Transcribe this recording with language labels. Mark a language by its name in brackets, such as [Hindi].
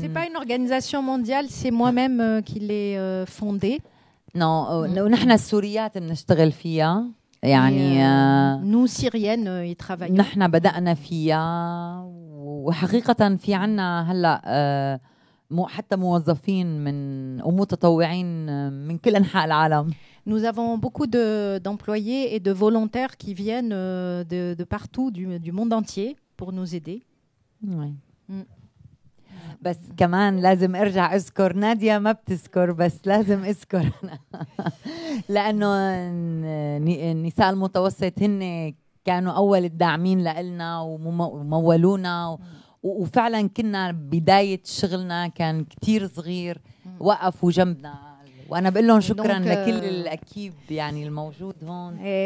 [French] C'est pas une organisation mondiale, c'est moi-même qui l'ai fondée. [Arabic] نحن السوريات بنشتغل فيها. يعني [French] nous syriennes y travaillons. [Arabic] نحن بدأنا فيها، وحقيقة في عنا هلا حتى موظفين ومتطوعين من كل أنحاء العالم. [French] Nous avons beaucoup d'employés et de volontaires qui viennent de partout du monde entier pour nous aider. Oui. [Arabic] بس كمان لازم ارجع اذكر نادية، ما بتذكر بس لازم اذكر لانه النساء المتوسط هن كانوا اول الداعمين لنا ومولونا وفعلا كنا بداية شغلنا كان كتير صغير، وقفوا جنبنا، وانا بقول لهم شكرا لكل الاكيب يعني الموجود هون.